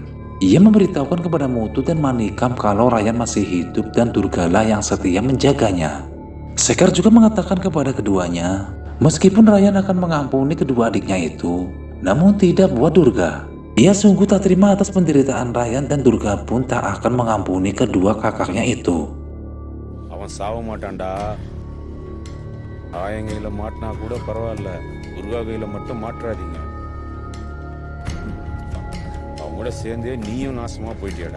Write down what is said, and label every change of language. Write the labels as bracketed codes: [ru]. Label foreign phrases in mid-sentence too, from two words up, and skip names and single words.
[id] Ia memberitahukan kepada Mutu dan Manikam kalau Ryan masih hidup dan Durgalah yang setia menjaganya. Sekar juga mengatakan kepada keduanya, meskipun Ryan akan mengampuni kedua adiknya itu, namun tidak buat Durga. Ia sungguh tak terima atas penderitaan Ryan dan Durga pun tak akan mengampuni kedua kakaknya itu. [ta] அவன் சாவ மாட்டான்டா. ஆயன் கையில் மாட்டினா கூட பரவாயில்ல, துர்கா கையில் மட்டும் மாற்றாதீங்க. அவங்களோட சேர்ந்தே நீயும் நாசமா போயிட்டியாடா.